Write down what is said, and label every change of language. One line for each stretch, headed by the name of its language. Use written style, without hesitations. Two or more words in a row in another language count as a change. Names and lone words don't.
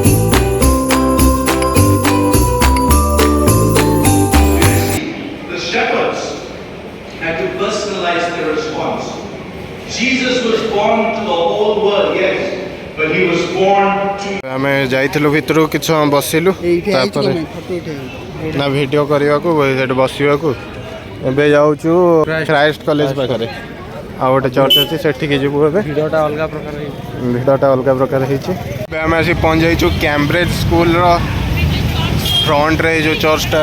English: shepherd personalize their response. Jesus was born to the whole world, yes, but he was born to
Odia: ଆମେ ଯାଇଥିଲୁ ଭିତରକୁ କିଛି ସମୟ ବସିଲୁ ତାପରେ ନା ଭିଡ଼ିଓ କରିବାକୁ ସେଠି ବସିବାକୁ ଏବେ ଯାଉଛୁ କ୍ରାଇଷ୍ଟ କଲେଜ ପାଖରେ ଆଉ ଗୋଟେ ଚର୍ଚ୍ଚ ଅଛି ସେଠିକି ଯିବୁ ଏବେ ଭିଡ଼ିଓଟା ଅଲଗା ପ୍ରକାର ହେଇଛି। ଭିଡ଼ଟା ଅଲଗା ପ୍ରକାର ହେଇଛି ଏବେ ଆମେ ଆସି ପହଞ୍ଚି ଯାଇଛୁ କ୍ୟାମ୍ବ୍ରିଜ ସ୍କୁଲର ଫ୍ରଣ୍ଟରେ ଯେଉଁ ଚର୍ଚ୍ଚଟା